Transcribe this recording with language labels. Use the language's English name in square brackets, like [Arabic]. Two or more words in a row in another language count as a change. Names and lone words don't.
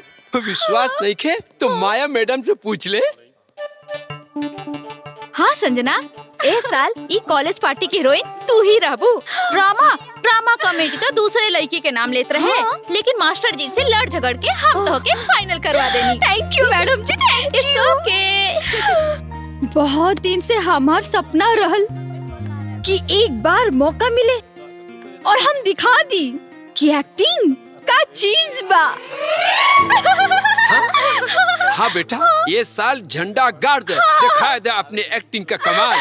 [Bhojpuri] विश्वास नहीं खे तो माया मैडम से पूछ ले। हाँ संजना, ए साल ई कॉलेज पार्टी की हीरोइन तू ही रहबू। ड्रामा कमेटी तो दूसरे लड़की के नाम लेते रहे। हाँ? लेकिन मास्टर जी से लड़ झगड़ के हम तो के फाइनल करवा देनी। [English] Thank you [Bhojpuri] मैडम जी, [English] Thank you. It's okay. [Bhojpuri] बहुत दिन से हमार सपना रहल कि एक बार मौका मिले और हम दिखा दी कि एक्टिंग का चीज बा। हाँ बेटा, ये साल झंडा गाड़ दे, दिखा दे अपने एक्टिंग का कमाल।